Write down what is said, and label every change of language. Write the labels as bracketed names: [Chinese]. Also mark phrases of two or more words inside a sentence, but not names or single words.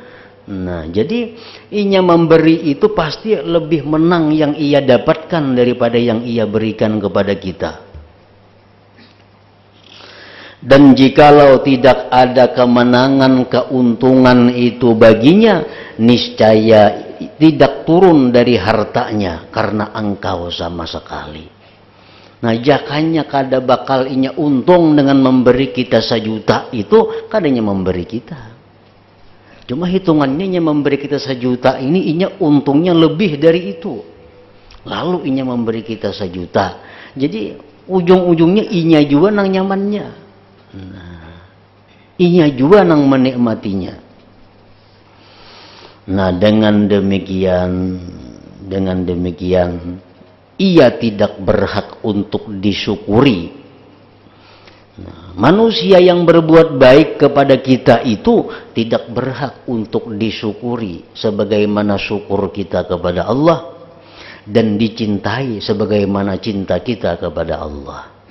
[Indonesian] Nah, jadi inya memberi itu pasti lebih menang yang ia dapatkan daripada yang ia berikan kepada kita. Dan jikalau tidak ada kemenangan, keuntungan itu baginya, niscaya tidak turun dari hartanya karena engkau sama sekali. [Banjar] Nah, jakanya kada bakal inya untung dengan memberi kita 1 juta itu, kadanya memberi kita. Cuma hitungannya inya memberi kita 1 juta ini, inya untungnya lebih dari itu. Lalu inya memberi kita 1 juta. Jadi ujung-ujungnya inya juga nang nyamannya. Nah, inya juga nang menikmatinya. [Indonesian] Nah, dengan demikian Dengan demikian ia tidak berhak untuk disyukuri. Nah, manusia yang berbuat baik kepada kita itu tidak berhak untuk disyukuri sebagaimana syukur kita kepada Allah, dan dicintai sebagaimana cinta kita kepada Allah.